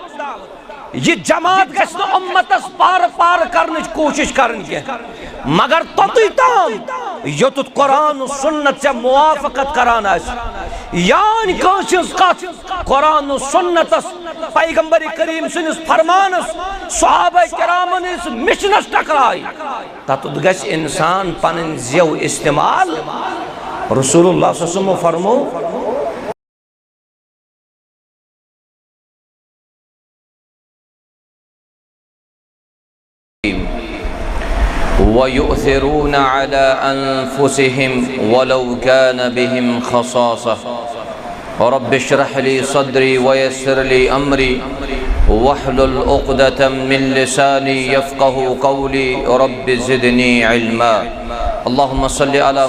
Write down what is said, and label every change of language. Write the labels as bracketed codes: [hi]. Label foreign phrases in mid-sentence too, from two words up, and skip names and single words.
[ks] یہ جماعت گژھِ نہٕ اُمتس پار کرنٕچ کوٗشش کرٕنۍ کینٛہہ مگر توٚتُے تام یوٚتُتھ قرآن و سنت ژےٚ موافقت کران آسہِ یان کٲنٛسہِ ہٕنٛز کتھ قرآن و سنتس پیغمبر کریم سٕنٛدِس فرمانس صحابہ کرامن ہٕنٛدِس مشنس ٹکرایہِ تتُتھ گژھِ انسان پنٕنۍ زیو استعمال رسول اللہ [ar] صلی اللہ علیہ وسلم [ks] فرمو [ar] وَيُؤْثِرُونَ عَلَىٰ أَنفُسِهِمْ وَلَوْ كَانَ بِهِمْ خَصَاصَةٌ رَبِّ اشْرَحْ لِي صَدْرِي وَيَسِّرْ لِي أَمْرِي وَاحْلُلْ عُقْدَةً مِّن لِّسَانِي يَفْقَهُوا قَوْلِي رَبِّ زِدْنِي عِلْمًا اللهم صل على